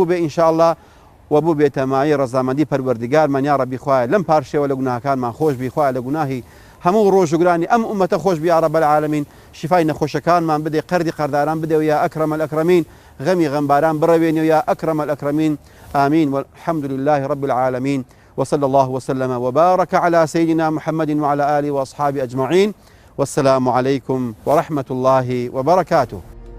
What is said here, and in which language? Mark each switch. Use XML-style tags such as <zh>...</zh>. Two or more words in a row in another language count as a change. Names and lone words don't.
<ckb>بێ ئینشاءالله و بوو بێتەمایی ڕەزامەندی پەروەردیگارمان یا ڕەبی خوایە لەم پارشێوە لە گوناهەکانمان خۆش بی خوایە لە گوناهی هەموو ڕۆژوگرانی ئەم ئومەتە خۆش بی</ckb> <ar>یا رب العالمین</ar> <ckb>شیفای نەخۆشەکانمان بدێ قەردی قەرداران بدێ و</ckb> <ar>یا ئەکرەم الئەکرەمین</ar> <ckb>غەمی غەمباران بڕەوێنێ و</ckb> <ar>یا ئەکرەم الئەکرەمین آمين والحمد لله رب العالمين وصلى الله وسلم وبارك على سيدنا محمد وعلى آله وأصحابه أجمعين والسلام عليكم ورحمة الله وبركاته.</ar>